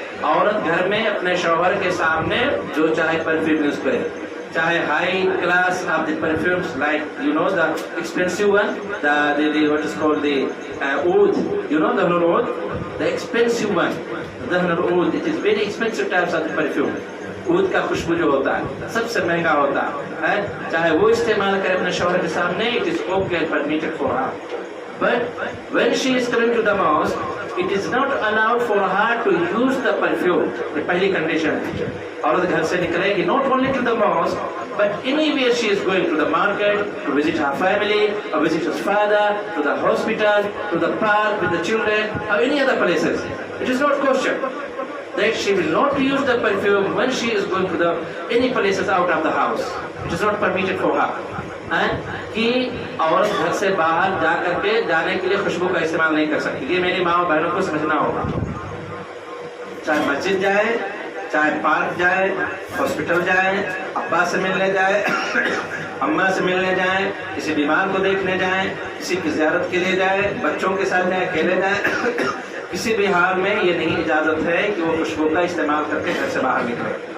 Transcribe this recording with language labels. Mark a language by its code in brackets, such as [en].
[hi] औरत घर में अपने शौहर के सामने जो चाहे परफ्यूम यूज करे, चाहे [en] High class of the perfumes like you know the expensive one, the what is called the oud, you know the oud, the expensive one, the oud, it is very expensive types of the perfume. [hi] ऊद का खुशबू जो होता है सबसे महंगा होता है, चाहे वो इस्तेमाल करे अपने शौहर के सामने, [en] It is okay and permitted for her. But when she is coming to the mosque, it is not allowed for her to use the perfume. [hi] ये पहली कंडीशन है। औरत घर से निकलेगी, [en] not only to the mosque, but anywhere she is going, to the market, to visit her family, or visit her father, to the hospital, to the park with the children, or any other places. It is not question that she will not use the perfume when she is going to the any places out of the house. It is not permitted for her. [hi] कि औरत घर से बाहर जा करके जाने के लिए खुशबू का इस्तेमाल नहीं कर सकती। ये मेरी माँ और बहनों को समझना होगा। चाहे मस्जिद जाए, चाहे पार्क जाए, हॉस्पिटल जाए, अब्बा से मिलने जाए, अम्मा से मिलने जाए, किसी बीमार को देखने जाए, किसी की ज़ियारत के लिए जाए, बच्चों के साथ जाए, अकेले जाए, किसी भी हाल में ये नहीं इजाज़त है कि वो खुशबू का इस्तेमाल करके घर से बाहर निकले।